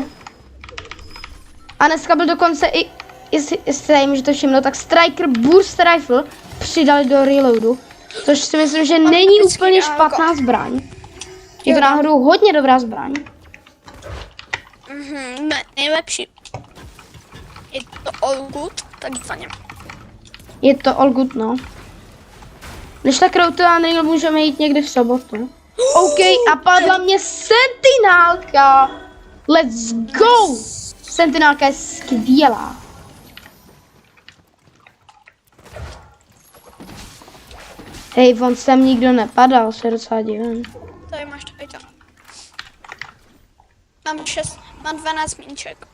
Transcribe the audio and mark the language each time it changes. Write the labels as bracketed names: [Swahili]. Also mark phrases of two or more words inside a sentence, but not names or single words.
[Czech] A dneska byl dokonce i, jestli tady můžete všimnout, tak Striker Burst Rifle přidali do reloadu. Což si myslím, že není úplně špatná zbraň. Je to náhodou hodně dobrá zbraň. Nejlepší. Je to [English] all good, [Czech] takzvaně. Je to [English] all good, [Czech] no. Když tak Road to Unreal můžeme jít někdy v sobotu. OK, a padla mě sentinálka. [English] Let's go! [Czech] Sentinálka je skvělá. Hej, on sem nikdo nepadal, se docela divím. Tady máš to, to. Mám 12 míček.